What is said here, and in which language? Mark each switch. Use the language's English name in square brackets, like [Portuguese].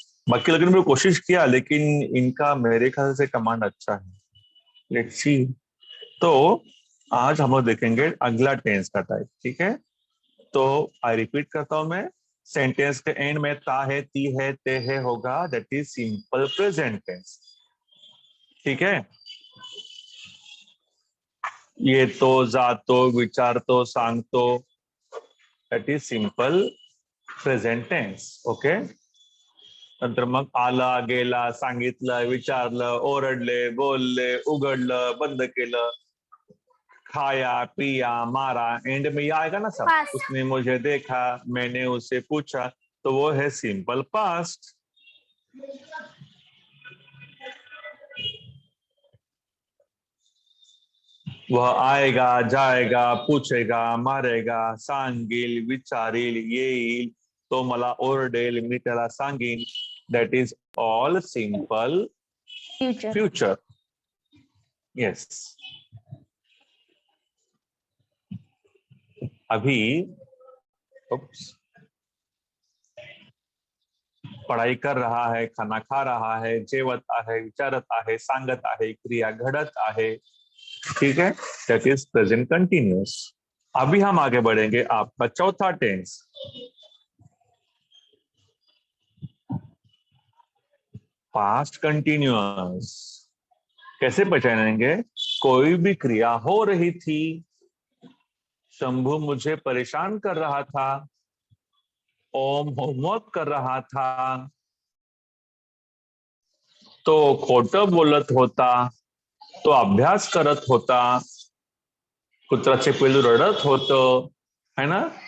[Hindi] बाकी लोगों ने भी कोशिश किया लेकिन इनका मेरे ख्याल से कमांड अच्छा है. [English] Let's see. [Hindi] तो आज हम लोग देखेंगे अगला टेंस का टाइप. ठीक है, तो आई रिपीट करता हूं मैं. सेंटेंस के एंड में ता है, ती है, ते है होगा. [English] That is simple present tense. [Hindi] ठीक है, ये तो, [Marathi] जातो, विचारतो, सांगतो, [English] That is simple present tense. Okay. [Marathi] नंतर मग आला, गेला, सांगितलं, विचारलं, ओरडले, बोलले, उघडलं, बंद केलं, खाया, पिया, मारा. [Hindi] एंड में ये आएगा ना सब. [English] Past. [Hindi] उसने मुझे देखा, मैंने उसे पूछा, तो वो है सिंपल पास्ट. वह आएगा, जाएगा, पूछेगा, मारेगा, [Marathi] सांगील, विचारील, येईल, तो मला ओरडेल, मी त्याला सांगीन. [English] That is all simple future future. Yes. [Hindi] अभी पढ़ाई कर रहा है, खाना खा रहा है, [Marathi] जेवत आहे, विचारत आहे, सांगत आहे, क्रिया घडत आहे. [Hindi] ठीक है, [English] That is present continuous. [Hindi] अभी हम आगे बढ़ेंगे. आपका चौथा टेंस पास्ट कंटिन्यूअस. कैसे पहचानेंगे? कोई भी क्रिया हो रही थी, शंभू मुझे परेशान कर रहा था, ओम होमवर्क कर रहा था, [Marathi] तो खोटं बोलत होता, तो अभ्यास करत होता, कुत्राचे पिल्लू रडत होतं, [Hindi] है ना.